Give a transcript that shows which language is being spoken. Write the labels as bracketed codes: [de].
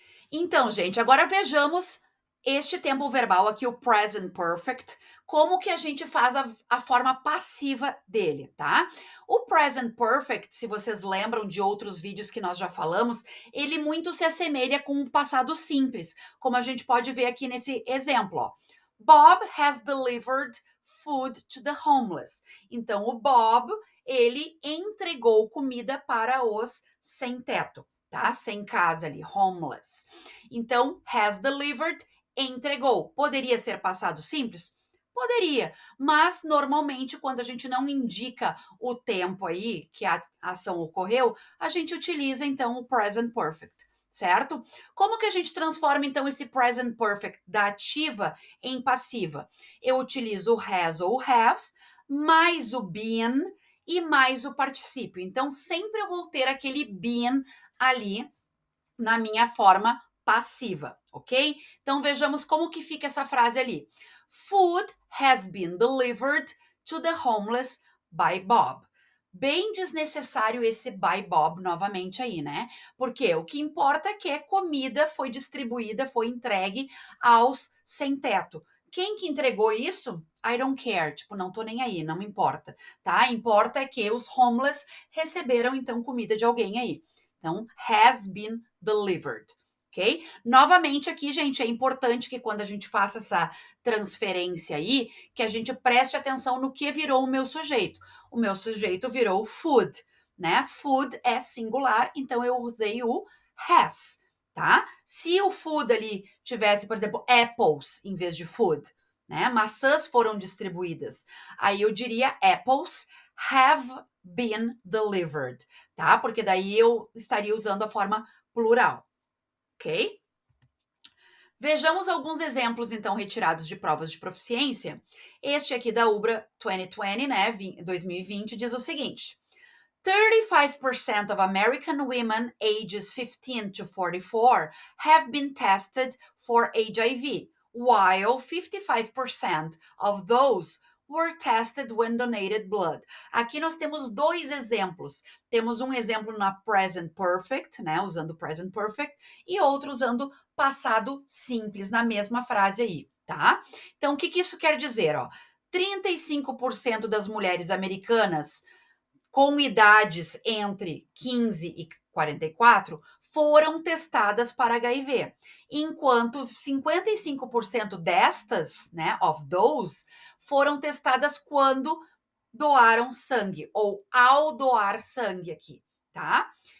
[pt] Então, gente, agora vejamos este tempo verbal aqui, o present perfect, como que a gente faz a forma passiva dele, tá? O present perfect, se vocês lembram de outros vídeos que nós já falamos, ele muito se assemelha com o passado simples, como a gente pode ver aqui nesse exemplo, ó. [en] Bob has delivered food to the homeless. [pt] Então, o Bob, ele entregou comida para os sem teto, tá? Sem casa ali, homeless. Então, [en] has delivered, [pt] entregou. Poderia ser passado simples? Poderia, mas normalmente quando a gente não indica o tempo aí que a ação ocorreu, a gente utiliza então o present perfect, certo? Como que a gente transforma então esse present perfect da ativa em passiva? Eu utilizo o has ou o have, mais o been e mais o particípio. Então sempre eu vou ter aquele been ali na minha forma passiva, ok? Então vejamos como que fica essa frase ali. [en] Food has been delivered to the homeless by Bob. [pt] Bem desnecessário esse by Bob novamente aí, né? Porque o que importa é que a comida foi distribuída, foi entregue aos sem teto. Quem que entregou isso? [en] I don't care, [pt] tipo, não tô nem aí, não me importa, tá? Importa é que os homeless receberam então comida de alguém aí. Então, [en] has been delivered, [pt] ok? Novamente aqui, gente, é importante que quando a gente faça essa transferência aí, que a gente preste atenção no que virou o meu sujeito. O meu sujeito virou food, né? Food é singular, então eu usei o has, tá? Se o food ali tivesse, por exemplo, apples em vez de food, né? Maçãs foram distribuídas. Aí eu diria [en] apples have been delivered, [pt] tá? Porque daí eu estaria usando a forma plural, ok? Vejamos alguns exemplos, então, retirados de provas de proficiência. Este aqui da UBRA 2020, né, 2020, diz o seguinte: [en] 35% of American women ages 15 to 44 have been tested for HIV, while 55% of those were tested when donated blood. [pt] Aqui nós temos dois exemplos. Temos um exemplo na present perfect, né, usando present perfect, e outro usando passado simples na mesma frase aí, tá? Então, o que isso quer dizer, ó? 35% das mulheres americanas com idades entre 15 e 44 foram testadas para HIV, enquanto 55% destas, né, [en] of those, [pt] foram testadas quando doaram sangue ou ao doar sangue aqui, tá?